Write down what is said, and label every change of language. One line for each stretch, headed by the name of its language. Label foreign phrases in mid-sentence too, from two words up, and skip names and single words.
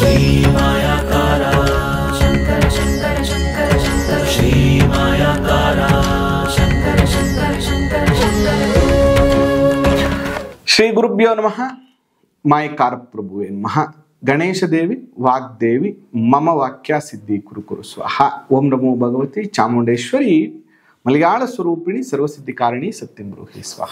Sanskrit: मायाकारा शंकर शंकर शंकर शंकर श्री मायाकारा शंकर शंकर शंकर शंकर। ಶ್ರೀ ಗುರುಭ್ಯೋ ನಮಃ. ಮಾಯಕಾರ ಪ್ರಭುವೇ ನಮಃ. ಗಣೇಶ ದೇವಿ ವಾಗ್ದೇವಿ ಮಮ ವಾಕ್ಯ ಸಿದ್ಧಿ ಕುರು ಕುರು ಸ್ವಾಹ. ಓಂ ನಮೋ ಭಗವತಿ ಚಾಮುಂಡೇಶ್ವರಿ ಮಲಯಾಳ ಸ್ವರೂಪಿಣಿ ಸರ್ವಸಿದ್ಧಿಕಾರಿಣಿ ಸತ್ಯಂ ಬ್ರೂಹಿ ಸ್ವಾಹ.